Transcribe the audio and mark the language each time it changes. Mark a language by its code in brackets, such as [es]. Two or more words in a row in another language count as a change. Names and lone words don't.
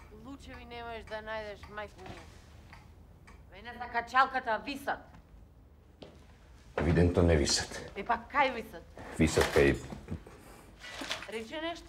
[mk] Лучеви не можеш да најдеш, мајко му. Мене за качалката висат. Евидентно не висат. И пак кај висат? Висат кај... Рече нешто?